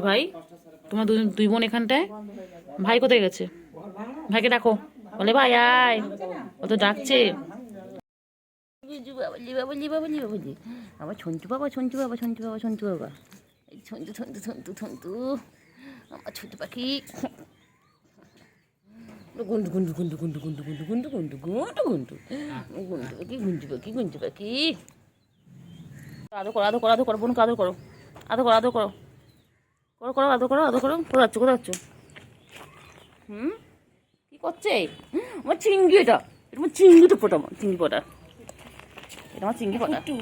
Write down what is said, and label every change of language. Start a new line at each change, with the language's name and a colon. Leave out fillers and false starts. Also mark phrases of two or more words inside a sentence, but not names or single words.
Bangla: ভাই, তোমার দুই বোন এখানটায়, ভাই কোথায় গেছে? ভাইকে ডাকো, বলে ভাই আয়, ও তো ডাকছে। আমার ছন্তু বাবা, ছন্তু বাবা, ছন্তু বাবা, ছন্তু বাবা, এই ছন্তু ছন্তু ছন্তু ছন্তু, আমার ছোট পাখি। গুন্ডু গুন্ডু গুন্ডু গুন্ডু গুন্ডু গুন্ডু গুন্ডু গুন্ডু গুন্ডু গুন্ডু গুন্ডু পাখি, গুঞ্জু পাখি, গুঞ্জু পাখি। আদর করো, আদর করো, আদর করো, বোনকে আদর করো, আদর করো, আদর করো, করো করো, আদর করো, আদর করো। কোথায় যাচ্ছ? কোথায় যাচ্ছ? কি করছে? আমার চিংড়ি, এটা এটা আমার চিংড়িটা ফোটা, আমার চিংড়ি ফোটা, এটা আমার চিংড়ি ফোটা।